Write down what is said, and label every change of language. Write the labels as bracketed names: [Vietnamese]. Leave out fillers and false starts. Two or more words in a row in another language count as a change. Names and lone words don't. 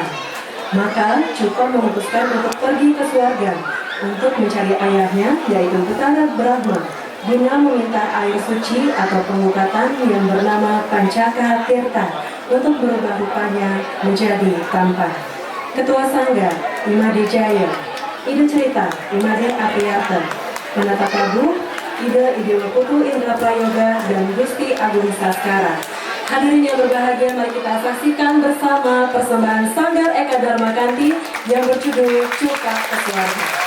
[Indonesian] Maka Cupak memutuskan untuk pergi ke surga untuk mencari ayahnya, yaitu Betara Brahma, guna meminta air suci atau pengukatan yang bernama Pancaka Tirta untuk berubah rupanya menjadi tampan. Ketua Sangga Imade Jaya, ide cerita Imade Apriyata, penata tabuh ide Idewa Putu Indra Prayoga dan Gusti Agung Saskara. Hadirin yang berbahagia, mari kita saksikan bersama persembahan Sanggar Eka Dharma Kanti yang berjudul Cupak Kesuarga.